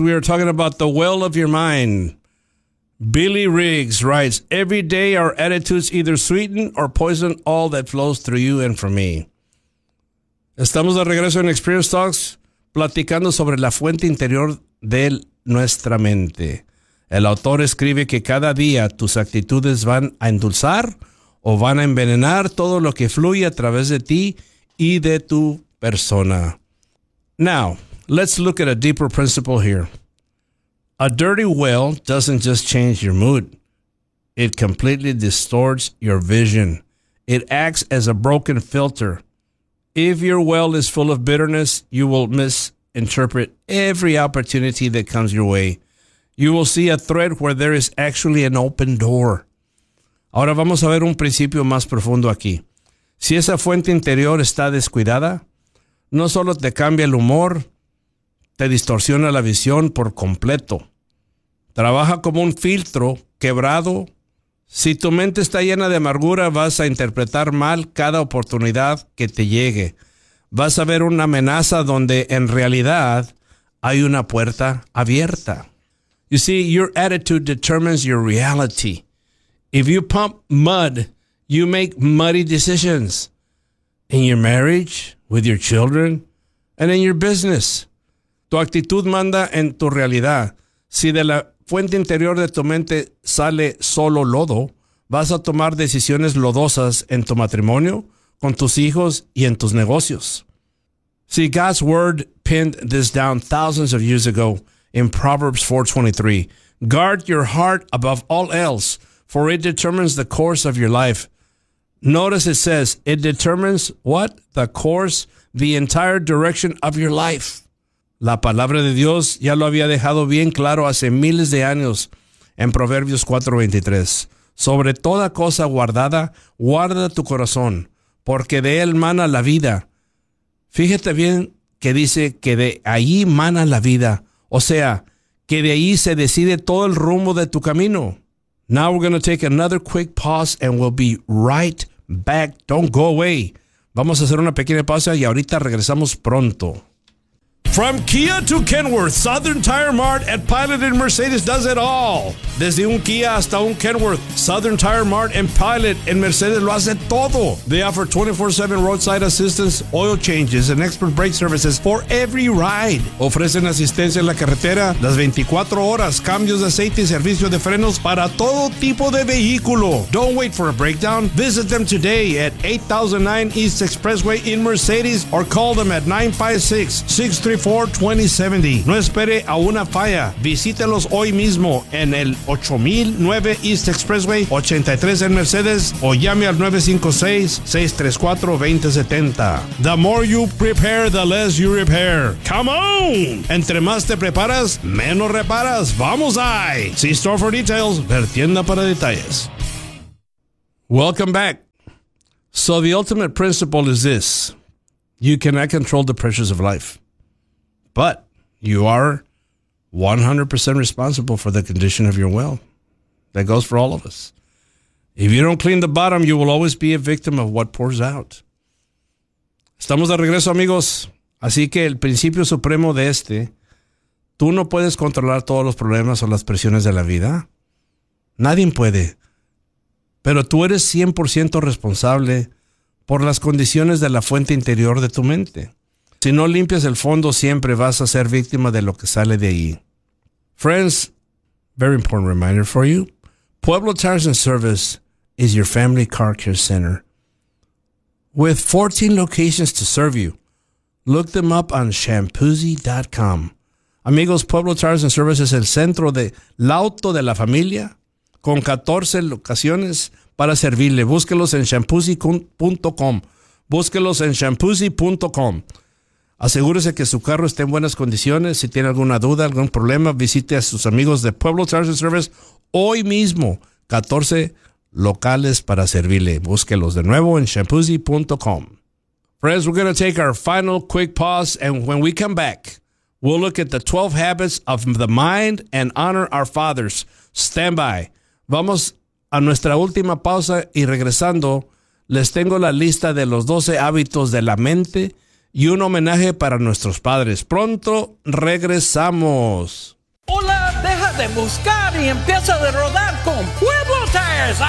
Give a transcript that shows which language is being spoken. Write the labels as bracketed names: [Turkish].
[English] We are talking about the well of your mind. Billy Riggs writes, every day our attitudes either sweeten or poison all that flows through you and from me. [Spanish] Estamos de regreso en Experience Talks, platicando sobre la fuente interior de nuestra mente. El autor escribe que cada día tus actitudes van a endulzar o van a envenenar todo lo que fluye a través de ti y de tu persona. [English] Now, let's look at a deeper principle here. A dirty well doesn't just change your mood. It completely distorts your vision. It acts as a broken filter. If your well is full of bitterness, you will misinterpret every opportunity that comes your way. You will see a thread where there is actually an open door. [Spanish] Ahora vamos a ver un principio más profundo aquí. Si esa fuente interior está descuidada, no solo te cambia el humor, te distorsiona la visión por completo. Trabaja como un filtro quebrado. Si tu mente está llena de amargura, vas a interpretar mal cada oportunidad que te llegue. Vas a ver una amenaza donde en realidad hay una puerta abierta. [English] You see, your attitude determines your reality. If you pump mud, you make muddy decisions. In your marriage, with your children, and in your business. [Spanish] Tu actitud manda en tu realidad. Si de la fuente interior de tu mente sale solo lodo, vas a tomar decisiones lodosas en tu matrimonio, con tus hijos y en tus negocios. [English] See, God's word pinned this down thousands of years ago in Proverbs 4:23. Guard your heart above all else, for it determines the course of your life. Notice it says, it determines what? The course, the entire direction of your life. [Spanish] La palabra de Dios ya lo había dejado bien claro hace miles de años en Proverbios 4:23. Sobre toda cosa guardada, guarda tu corazón, porque de él mana la vida. Fíjate bien que dice que de ahí mana la vida. O sea, que de ahí se decide todo el rumbo de tu camino. [English] Now we're going to take another quick pause and we'll be right back. Don't go away. [Spanish] Vamos a hacer una pequeña pausa y ahorita regresamos pronto. [English] From Kia to Kenworth, Southern Tire Mart at Pilot and Mercedes does it all. [Spanish] Desde un Kia hasta un Kenworth, Southern Tire Mart and Pilot and Mercedes lo hace todo. [English] They offer 24/7 roadside assistance, oil changes, and expert brake services for every ride. [Spanish] Ofrecen asistencia en la carretera las 24 horas, cambios de aceite y servicio de frenos para todo tipo de vehículo. [English] Don't wait for a breakdown. Visit them today at 8009 East Expressway in Mercedes or call them at 956-634-2070. [Spanish] No espere a una falla. Visítelos hoy mismo en el 8009 East Expressway 83 en Mercedes o llame al 956-634-2070. [English] The more you prepare, the less you repair. Come on! [Spanish] Entre más te preparas, menos reparas. ¡Vamos ahí! [English] See store for details. [Spanish] Ver tienda para detalles. [English] Welcome back. So the ultimate principle is this. You cannot control the pressures of life, but you are 100% responsible for the condition of your well. That goes for all of us. If you don't clean the bottom, you will always be a victim of what pours out. [Spanish] Estamos de regreso, amigos. Así que el principio supremo de este, tú no puedes controlar todos los problemas o las presiones de la vida. Nadie puede. Pero tú eres 100% responsable por las condiciones de la fuente interior de tu mente. Si no limpias el fondo, siempre vas a ser víctima de lo que sale de ahí. [English] Friends, very important reminder for you. Pueblo Tires and Service is your family car care center. With 14 locations to serve you, look them up on shampoozy.com. [Spanish] Amigos, Pueblo Tires and Service es el centro de la auto de la familia con 14 locaciones para servirle. Búsquelos en shampoozy.com. Búsquelos en shampoozy.com. Asegúrese que su carro esté en buenas condiciones. Si tiene alguna duda, algún problema, visite a sus amigos de Pueblo Tires and Service hoy mismo. 14 locales para servirle. Búsquelos de nuevo en shampoozy.com. [English] Friends, we're going to take our final quick pause, and when we come back, we'll look at the 12 habits of the mind and honor our fathers. Stand by. [Spanish] Vamos a nuestra última pausa y regresando, les tengo la lista de los 12 hábitos de la mente y un homenaje para nuestros padres. Pronto regresamos. Hola, deja de buscar y empieza a rodar con Pueblo Tires.